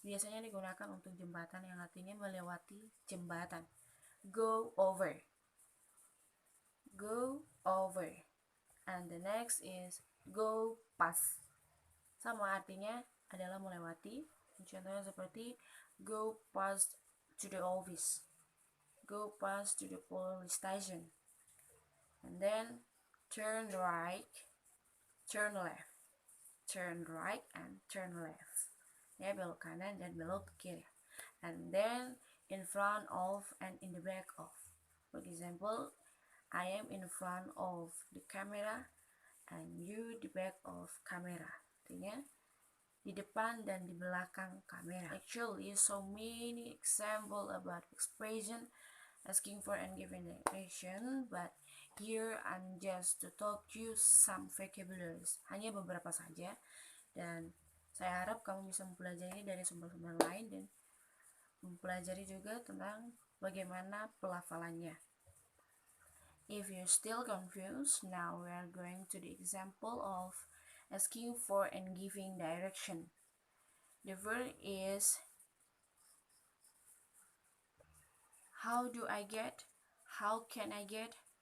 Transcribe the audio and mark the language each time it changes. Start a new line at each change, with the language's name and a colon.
Indonesian: Biasanya digunakan untuk jembatan yang artinya melewati jembatan.
English: Go over. Go over. And the next is go past.
Indonesian: Sama artinya adalah melewati. Contohnya seperti
English: go past to the office. Go past to the police station. And then turn right, turn left. Turn right and turn left.
Indonesian: Ya, belok kanan dan belok kiri.
English: And then in front of and in the back of. For example, I am in front of the camera and you the back of camera.
Indonesian: Artinya di depan dan di belakang kamera.
English: Actually, so many example about expression asking for and giving direction, but here I'm just to talk you some vocabularies.
Indonesian: Hanya beberapa saja, dan saya harap kamu bisa mempelajari dari sumber-sumber lain dan mempelajari juga tentang bagaimana pelafalannya.
English: If you're still confused, now we are going to the example of asking for and giving direction. The verb is how do I get? How can I get?